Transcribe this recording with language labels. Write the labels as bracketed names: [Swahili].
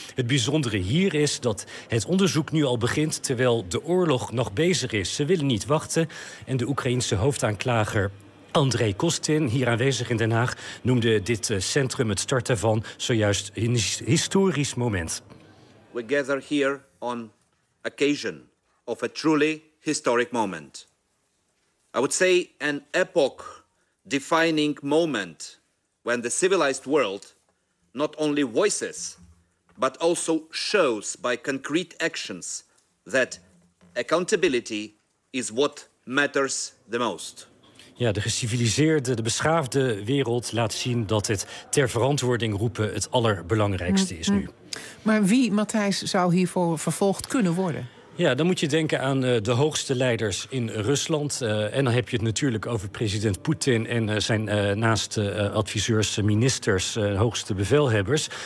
[Dutch] Het bijzondere hier is dat het onderzoek nu al begint terwijl de oorlog nog bezig is. Ze willen niet wachten en de Oekraïense hoofdaanklager André Kostin, hier aanwezig in Den Haag, noemde dit centrum het starten van zojuist een historisch moment. [English] We gather here on occasion of a truly historic moment. I would say an epoch-defining moment when the civilized world not only voices, but also shows by concrete actions that accountability is what matters the most. [Dutch] Ja, de geciviliseerde, de beschaafde wereld laat zien dat het ter verantwoording roepen het allerbelangrijkste is nu. Maar wie, Matthijs, zou hiervoor vervolgd kunnen worden? Ja, dan moet je denken aan de hoogste leiders in Rusland. En dan heb je het natuurlijk over president Poetin en zijn naaste adviseurs, ministers, hoogste bevelhebbers.